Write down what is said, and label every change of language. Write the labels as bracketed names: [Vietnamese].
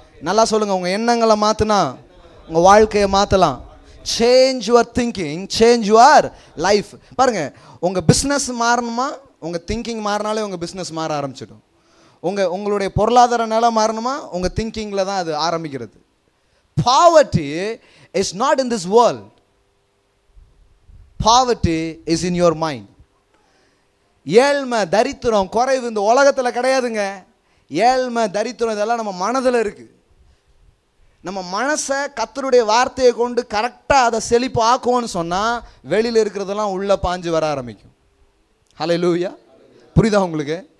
[Tamil] நல்லா சொல்லுங்கள், உங்கள் எண்ணங்களை மாற்றினா உங்கள் வாழ்க்கையை மாற்றலாம். [English] Change your thinking, change your life. [Tamil] பாருங்கள், உங்கள் பிஸ்னஸ் மாறணுமா? உங்கள் திங்கிங் மாறினாலே உங்கள் பிஸ்னஸ் மாற ஆரம்பிச்சிடும். உங்களுடைய பொருளாதார நிலை மாறணுமா? உங்கள் திங்கிங்கில் தான் அது ஆரம்பிக்கிறது. [English] Poverty is not in this world. Poverty is in your mind. [Tamil] ஏழ்மை, தரித்திரம், குறைவு இந்த உலகத்தில் கிடையாதுங்க. ஏழ்மை, தரித்திரம் இதெல்லாம் நம்ம மனதில் இருக்குது. நம்ம மனசை கர்த்தருடைய வார்த்தையை கொண்டு கரெக்டாக அதை செழிப்பு ஆக்குவோன்னு சொன்னால் வெளியில் இருக்கிறதெல்லாம் உள்ளே பாஞ்சு வர ஆரம்பிக்கும். ஹல்லேலூயா. புரியுதா உங்களுக்கு?